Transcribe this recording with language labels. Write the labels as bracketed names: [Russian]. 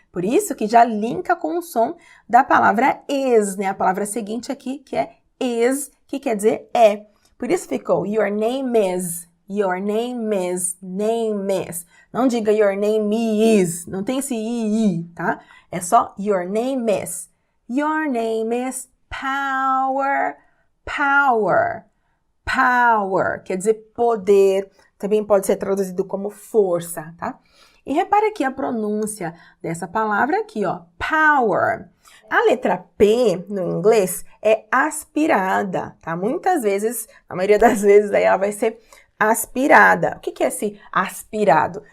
[Portuguese] Por isso que já linka com o som da palavra is, né? A palavra seguinte aqui, que é is, que quer dizer é. Por isso ficou [English] your name is. Your name is, name is. [Portuguese] Não diga [English] your name is, [Portuguese] não tem esse i, tá? É só [English] your name is. Your name is power, power, power. [Portuguese] Quer dizer poder, também pode ser traduzido como força, tá? E repare aqui a pronúncia dessa palavra aqui, ó, power. A letra P no inglês é aspirada, tá? Muitas vezes, a maioria das vezes, aí ela vai ser aspirada. O que é esse aspirado?